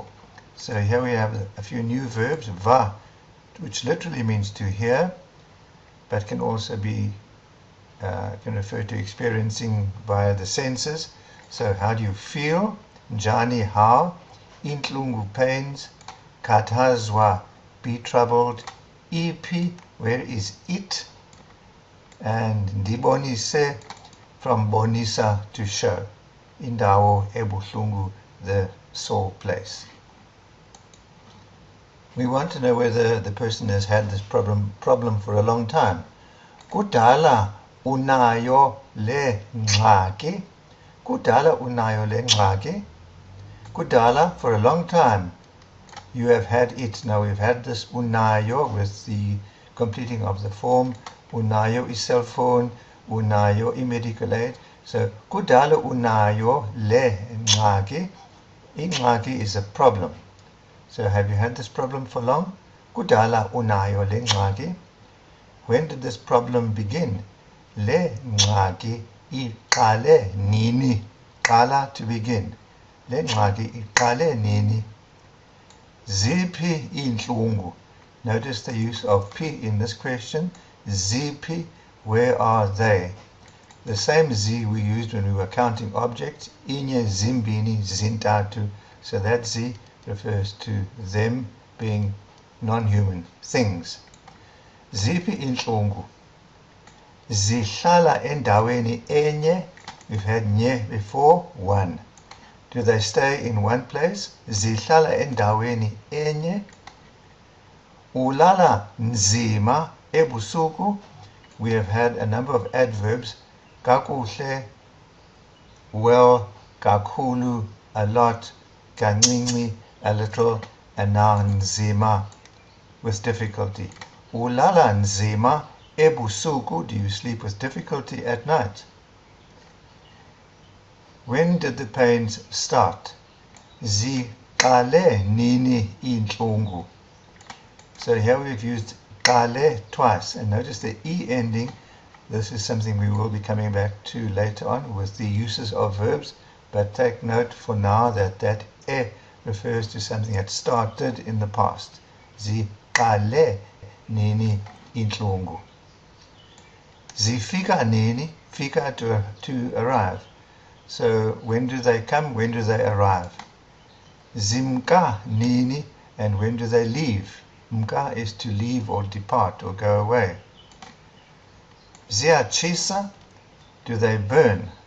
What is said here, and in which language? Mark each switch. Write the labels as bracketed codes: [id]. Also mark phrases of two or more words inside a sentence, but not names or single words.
[en] So here we have a few new verbs. Va, which literally means to hear, but can also be can refer to experiencing via the senses. So how do you feel? Njani, how? Inhlungu, pains. Khathazwa, be troubled. Iphi, where is it? And ndibonise, from bonisa, to show. [xh] Indawo ebuhlungu, [en] the sore place. We want to know whether the person has had this problem for a long time. [xh] Kudala unayo le ngxaki? Kudala unayo le ngxaki? Kudala, [en] for a long time. You have had it. Now we've had this unayo with the completing of the form. Unayo is cell phone. Unayo is medical aid. So, [xh] kudala unayo le ngxaki? [en] Ingxaki is a problem. So, have you had this problem for long? [xh] Kudala unayo le ngxaki? [en] When did this problem begin? [xh] Le ngxaki iqale nini? Qala, [en] to begin. [xh] Le ngxaki iqale nini? Ziphi inhlungu? [en] Notice the use of P in this question. Ziphi, where are they? The same Z we used when we were counting objects. [xh] Inye, zimbini, zintatu. [en] So that Z refers to them being non-human things. [xh] Ziphi inhlungu? Zihlala endaweni enye. [en] We've had nye before, one. Do they stay in one place? [xh] Zihlala endaweni enye. Ulala nzima ebusuku. [en] We have had a number of adverbs. Kakuhle, well, kakhulu, a lot, kancinci, a little, and now nzima, with difficulty. [xh] Ulala nzima ebusuku, [en] do you sleep with difficulty at night? When did the pains start? [xh] Ziqale nini inhlungu? [en] So here we've used qale twice, and notice the E ending. This is something we will be coming back to later on with the uses of verbs, but take note for now that that e refers to something that started in the past. [xh] Ziqale nini inhlungu. Zifika nini, fika, [en] to arrive. So when do they come? When do they arrive? [xh] Zimka nini, [en] and when do they leave? Mka is to leave or depart or go away. Ziyachisa, do they burn?